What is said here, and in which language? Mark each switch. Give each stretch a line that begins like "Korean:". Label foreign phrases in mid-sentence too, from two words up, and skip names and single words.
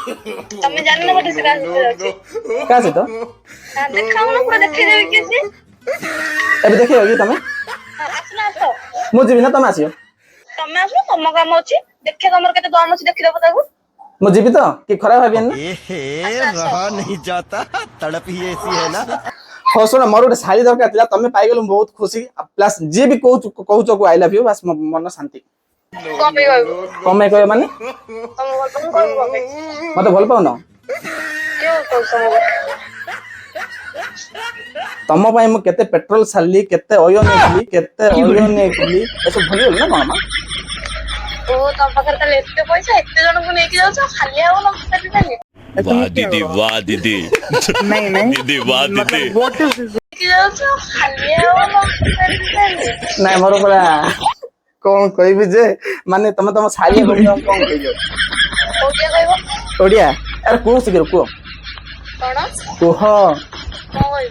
Odia: ତମେ ଜାଣିନ ବୋଧେ ସେ କାହା ସହିତ ଯାଉଛି କାହା ସହିତ ଦେଖା ହୁଅ ପୁରା ଦେଖେଇଦେବି କିଏ ସିଏ ଏବେ ଦେଖିବ କି ତମେ ଆସୁନ ଆସ ମୁଁ ଯିବି ନା ତମେ ଆସିବ ତମେ ଆସୁନ ତମ କାମ ଅଛି ଦେଖିବା ତମର କେତେ ଦମ ଅଛି ଦେଖିଦବ ତାକୁ ମୁଁ ଯିବି ତ କି ଖରାପ ଭାବିବେନି ନା
Hindi: एहे रहा नहीं जाता तड़प ही ऐसी है ना
Odia: ହଉ ଶୁଣ ମୋର ଗୋଟେ ଶାଢୀ ଦରକାର ଥିଲା ତମେ ପାଇଗଲ ମୁଁ ବହୁତ ଖୁସି ପ୍ଲସ୍ ଯିଏ ବି କହୁଛ
English: I love you
Odia: ବାସ୍ ମନ ଶାନ୍ତି କଣ ପାଇଁ କହିବୁ କଣ ପାଇଁ କହିବ ମାନେ ତମ ଭଲ ତମକୁ କହିବୁ କଣ ପାଇଁ ମତେ ଭଲ ପାଉନ କିଏ କହୁଛି ତମକୁ ତମ ପାଇଁ ମୁଁ କେତେ ପେଟ୍ରୋଲ ସାରିଲି କେତେ ଅୟ ନେଇଥିଲି ଏସବୁ ଭୁଲିଗଲି ନା କଣ ମା ଓ ତମ ପାଖରେ ତାହେଲେ ଏତେ ପଇସା ଏତେ ଜଣଙ୍କୁ ନେଇକି ଯାଉଛ ଖାଲି ଆଉ ନମ୍ବର
Hindi: वाह दीदी वाह दीदी दीदी वाह दीदी
Odia: ନେଇକି ଯାଉଛ ଖାଲି ଆଉ ନମ୍ବର ନାଇଁ ମୋର ପୁରା କଣ କହିବି ଯେ ମାନେ ତମେ ତମ ଶାଢୀ କଣ କହିବ କୋଉଟିଆ କହିବ ଓଡିଆ ଆରେ କୁହ ଶୀଘ୍ର କୁହ କଣ କୁହ କଣ କହିବି